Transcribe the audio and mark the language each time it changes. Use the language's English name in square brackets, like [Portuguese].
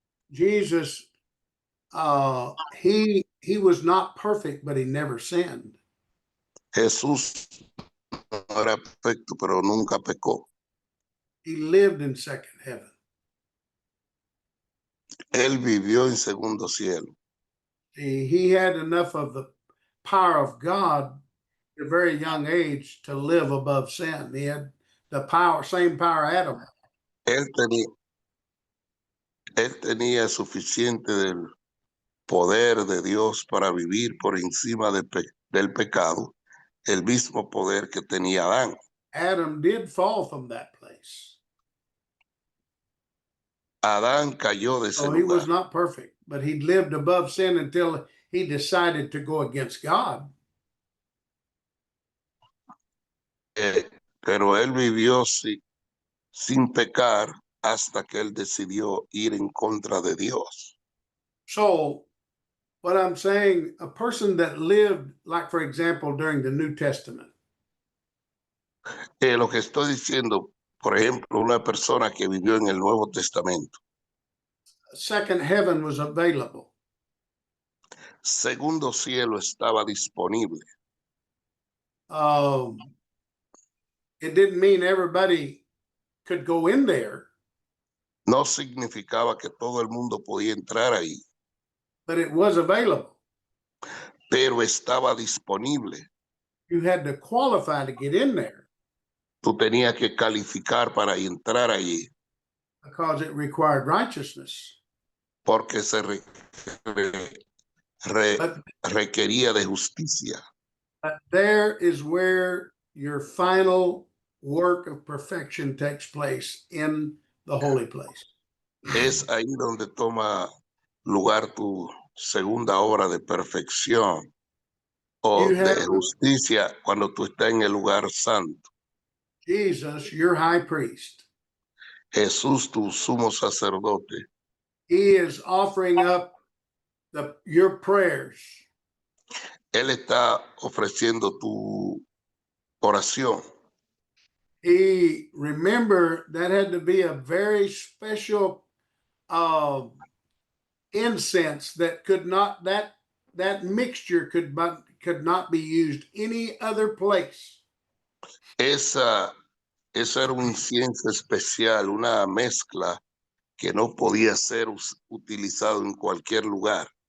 [English] Jesus, he was not perfect, but he never sinned. [Spanish] Jesús no era perfecto, pero nunca pecó. [English] He lived in second heaven. [Spanish] Él vivió en segundo cielo. [English] He had enough of the power of God at a very young age to live above sin. He had the same power Adam. [Spanish] Él tenía suficiente del poder de Dios para vivir por encima del pecado, el mismo poder que tenía Adán. [English] Adam did fall from that place. [Spanish] Adán cayó de ese [English] So he was [Spanish] lugar, [English] not perfect, but he lived above sin until he decided to go against God. [Spanish] pero él vivió sin pecar hasta que él decidió ir en contra de Dios. [English] So what I'm saying, a person that lived, like for example, during the New Testament, [Spanish] Lo que estoy diciendo, por ejemplo, una persona que vivió en el Nuevo Testamento, [English] second heaven was available. [Spanish] segundo cielo estaba disponible. [English] It didn't mean everybody could go in there, [Spanish] No significaba que todo el mundo podía entrar ahí, [English] but it was available. [Spanish] pero estaba disponible. [English] You had to qualify to get in there [Spanish] Tú tenías que calificar para entrar allí, [English] because it required righteousness. [Spanish] porque se [English] But [Spanish] requería de justicia. [English] there is where your final work of perfection takes place in the holy place. [Spanish] Es ahí donde toma lugar tu segunda obra de perfección o [English] You [Spanish] de [English] have [Spanish] justicia cuando tú estás en el lugar santo. [English] Jesus, your high priest. [Spanish] Jesús, tu sumo sacerdote, [English] He is offering up your prayers. [Spanish] Él está ofreciendo tu oración. [English] Remember that had to be a very special incense that that mixture could not be used any other place. [Spanish] Eso era un incienso especial, una mezcla que no podía ser utilizado en cualquier lugar.